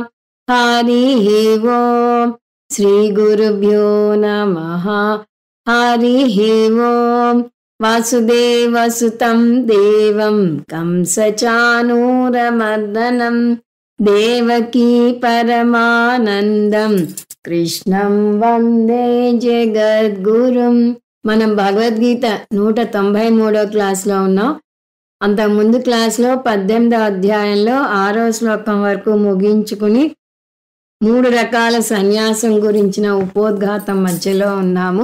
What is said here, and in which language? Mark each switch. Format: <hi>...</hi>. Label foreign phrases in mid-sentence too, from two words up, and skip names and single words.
<sa>हरिः ओम्। श्रीगुरुभ्यो नमः। हरिः ओम्। वासुदेवसुतं देवं कंसचाणूरमर्दनं देवकी परमानन्दं कृष्णं వందే జగద్గురుం.</sa> <te>మనం భగవద్గీత 193వ క్లాస్లో ఉన్నాం. అంతకుముందు క్లాస్లో 18వ అధ్యాయంలో 6వ శ్లోకం వరకు ముగించుకుని 3 రకాల సన్యాసం గురించిన ఉపోద్ఘాతం మధ్యలో ఉన్నాము.</te>